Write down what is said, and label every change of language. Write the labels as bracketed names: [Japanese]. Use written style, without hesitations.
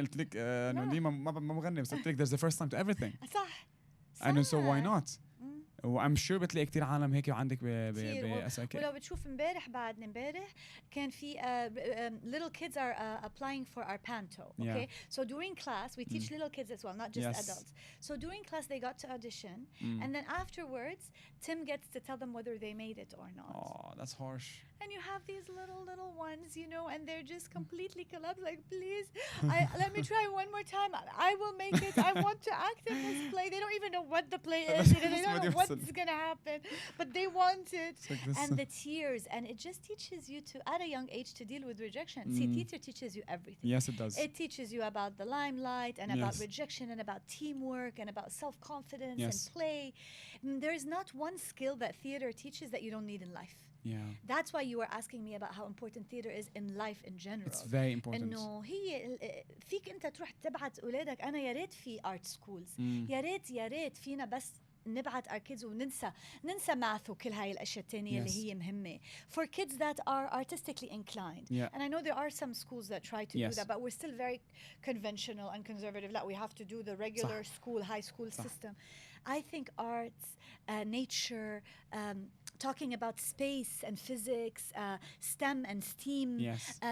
[Arabic] قلت لك إنه ديما ما بغني, بس قلت لك [English] there's a first time to everything. [Arabic] صح. [English] And so why not? [Arabic] وام شور بتلاقي كتير عالم هيك وعندك بأساكر. ولو بتشوف امبارح كان في [English] little kids are applying for our panto. Okay, so during class we teach little kids as well, not just adults. So during class they got to audition, and then afterwards Tim gets to tell them whether they made it or not. Oh, that's harsh. And you have these little ones, you know, and they're just completely collapsed. Like, please, let me try one more time. I will make it. I want to act in this play. They don't even know what the play is. They don't know what's gonna happen, but they want it. Like and the tears, and it just teaches you to, at a young age, to deal with rejection. See, theater teaches you everything. Yes, it does. It teaches you about the limelight and about rejection and about teamwork and about self-confidence and play. There's not one skill that theater teaches that you don't need in life. Yeah. That's why you were asking me about how important theater is in life in general. It's very important. [Arabic] إنه هي فيك أنت تروح تبعت أولادك. أنا يا ريت في [English] art schools. [Arabic] يا ريت فينا بس نبعت [English] our kids [Arabic] وننسى math وكل هاي الأشياء التانية اللي هي مهمة [English] for kids that are artistically inclined. And I know there are some schools that try to do that, but we're still very conventional and conservative. Like we have to do the regular school, high school system. I think arts, nature, talking about space and physics, STEM and STEAM, Yes.